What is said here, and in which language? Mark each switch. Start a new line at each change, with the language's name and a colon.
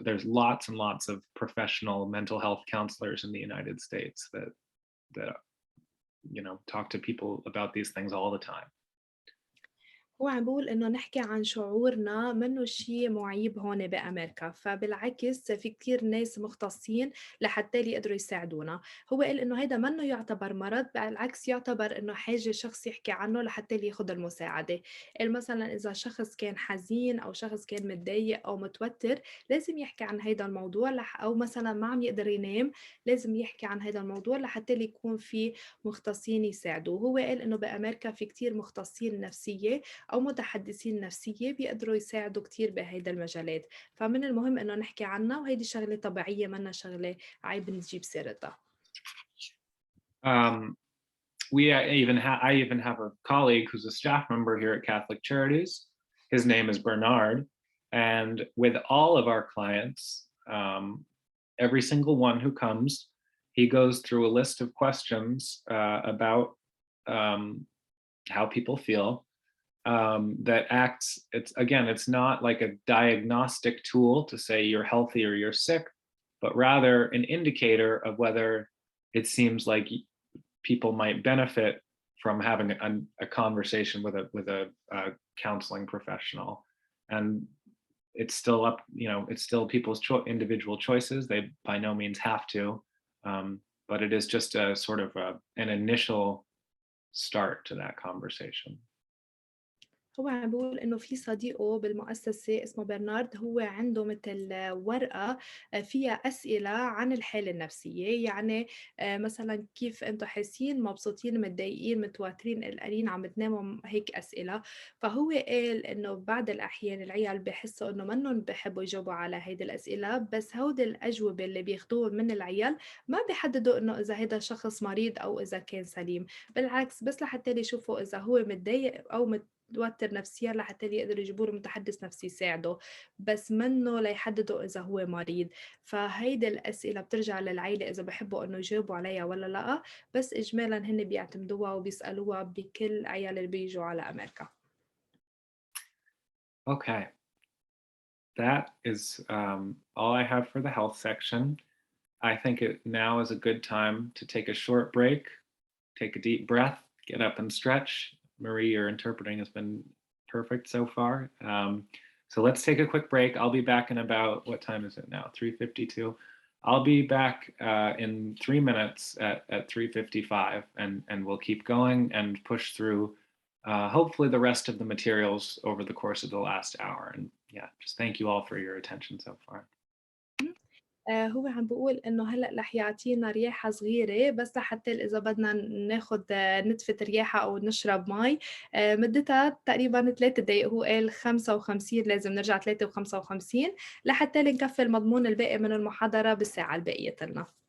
English: There's lots and lots of professional mental health counselors in the United States that talk to people about these things all the time.
Arabic: هو عم بيقول إنه نحكي عن شعورنا منّو شي مُعيب هون بأمريكا، فبالعكس في كتير ناس مختصين لحتّى يقدروا يساعدونا، هو قال إنه هيدا منّو يُعتبر مرض، بالعكس يُعتبر إنه حاجة شخص يحكي عنّه لحتّى ياخُد المساعدة، قال مثلًا إذا شخص كان حزين أو شخص كان متضايق أو متوتّر لازم يحكي عن هيدا الموضوع أو مثلًا ما عم يقدر ينام، لازم يحكي عن هيدا الموضوع لحتّى يكون في مختصين يساعدوه، هو قال إنه بأمريكا في كتير مختصين نفسيّة أو متحدثين نفسية بيقدروا يساعدوا كتير بهيدا المجالات فمن المهم إنه نحكي عنها وهيدي شغلة طبيعية منا شغلة عيب نجيب سيرتها.
English: Um, I even have a colleague who's a staff member here at Catholic Charities. His name is Bernard, and with all of our clients, every single one who comes, he goes through a list of questions about um, how people feel. That acts. It's not like a diagnostic tool to say you're healthy or you're sick, but rather an indicator of whether it seems like people might benefit from having a conversation with a counseling professional. And it's still up, it's still people's individual choices. They by no means have to, but it is just a sort of an initial start to that conversation.
Arabic: هو عم بيقول إنه في صديقه بالمؤسسة اسمه برنارد هو عنده مثل ورقة فيها أسئلة عن الحالة النفسية يعني مثلا كيف أنتم حاسين مبسوطين متضايقين متوترين قلقانين عم بتناموا هيك أسئلة فهو قال إنه بعض الأحيان العيال بحسوا إنه منهم بحبوا يجاوبوا على هيدي الأسئلة بس هودي الأجوبة اللي بياخدوها من العيال ما بيحددوا إنه إذا هيدا شخص مريض أو إذا كان سليم بالعكس بس لحتى يشوفوا إذا هو متضايق أو متوتر نفسيًا لحتى يقدروا يجيبوا له متحدث نفسي يساعده، بس منّه ليحددوا إذا هو مريض، فهيدي الأسئلة بترجع للعيلة إذا بيحبوا إنه يجاوبوا عليها والّا لأ، بس إجمالًا هن بيعتمدوها وبيسألوها بكل العيال اللي بييجوا على أمريكا.
English: Okay, that is all I have for the health section. I think now is a good time to take a short break, take a deep breath, get up and stretch. Marie, your interpreting has been perfect so far. So let's take a quick break. I'll be back in about, what time is it now? 3:52. I'll be back in 3 minutes at 3:55, and we'll keep going and push through hopefully the rest of the materials over the course of the last hour. And yeah, just thank you all for your attention so far.
Arabic: هو عم بيقول إنه هلأ رح يعطينا رياحة صغيرة بس لحتى إذا بدنا ناخد نتفة رياحة أو نشرب مي مدتها تقريبًا 3 دقايق، هو قال 55 لازم نرجع 3:55 لحتى نكفي المضمون الباقي من المحاضرة بالساعة الباقية لنا.